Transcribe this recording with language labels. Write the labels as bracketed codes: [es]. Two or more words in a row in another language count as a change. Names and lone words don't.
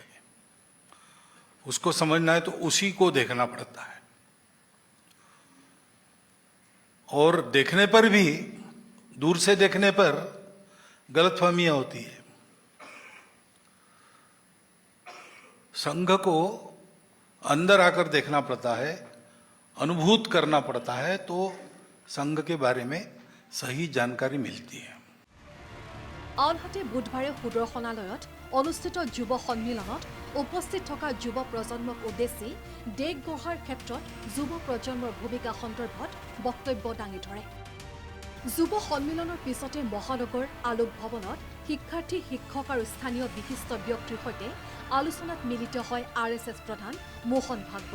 [hi] उसको समझना है तो उसी को देखना पड़ता है, और देखने पर भी, दूर से देखने पर गलतफहमियां होती है। संघ को अंदर आकर देखना पड़ता है, अनुभूत करना पड़ता है, तो संघ के बारे में सही जानकारी मिलती है। [as] আনহাতে বুধবাৰে সুদৰ্শনালয়ত অনুষ্ঠিত যুৱ সন্মিলনত উপস্থিত থকা যুৱ প্ৰজন্মক উদ্দেশ্যি দেশ গঢ়াৰ ক্ষেত্ৰত যুৱ প্ৰজন্মৰ ভূমিকা সন্দৰ্ভত বক্তব্য দাঙি ধৰে। যুৱ সন্মিলনৰ পিছতে মহানগৰ আলোক ভৱনত শিক্ষাৰ্থী শিক্ষক আৰু স্থানীয় বিশিষ্ট ব্যক্তিৰ সৈতে আলোচনাত মিলিত হয় RSS প্ৰধান মোহন ভাগৱত।